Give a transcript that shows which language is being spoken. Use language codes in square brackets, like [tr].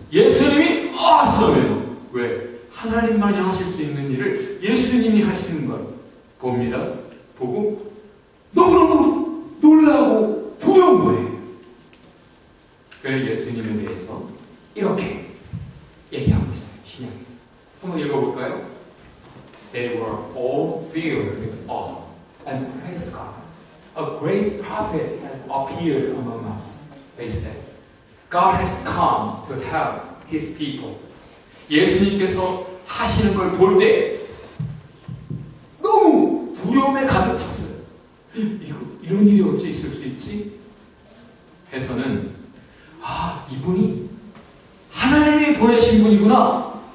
[ko] 예수님이 awesome예요. 왜? 하나님만이 하실 수 있는 일을 예수님이 하시는 걸 봅니다. 보고 너무너무 놀라고 두려운 거예요. 그래서 예수님에 대해서 이렇게 얘기하고 있어요. 신약에서. 한번 읽어볼까요? [en] They were all filled with awe and praised God. A great prophet has appeared among us, they said. God has come to help His people. [ko] 예수님께서 하시는 걸 볼 때 너무 두려움에 가득 찼어요. 이런 일이 어찌 있을 수 있지? 해서는 이분이 하나님이 보내신 분이구나.